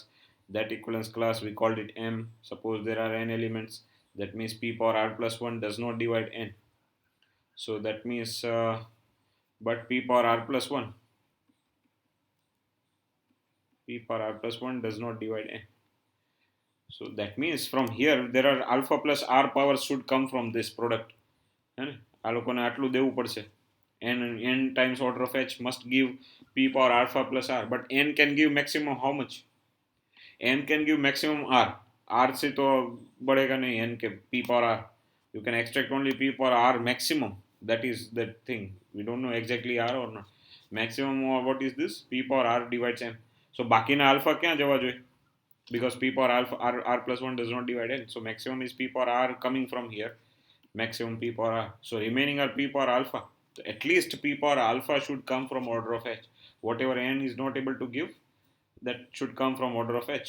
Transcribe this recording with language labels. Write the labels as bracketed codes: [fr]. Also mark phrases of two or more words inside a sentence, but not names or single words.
[en] That equivalence class we called it M. Suppose there are n elements, that means P power R plus 1 does not divide n. So that means but P power R plus 1 does not divide n. So that means from here there are alpha plus R powers should come from this product. [gu] આ લોકોને આટલું દેવું પડશે. [en] n times order of H must give P power alpha plus R, but n can give maximum how much? n can give maximum R. R [hi] से तो बढ़ेगा नहीं [en] n के P power R. You can extract only P power R maximum. That is the thing. We don't know exactly R or not. Maximum what is this? P power R divides m. So બાકીના alpha [gu] ક્યાં જવા જોઈએ? [en] Because P power alpha R plus 1 does not divide n. So maximum is P power R coming from here. Maximum P power R. So remaining are P power alpha. So at least P power alpha should come from order of H. Whatever n is not able to give, that should come from order of H.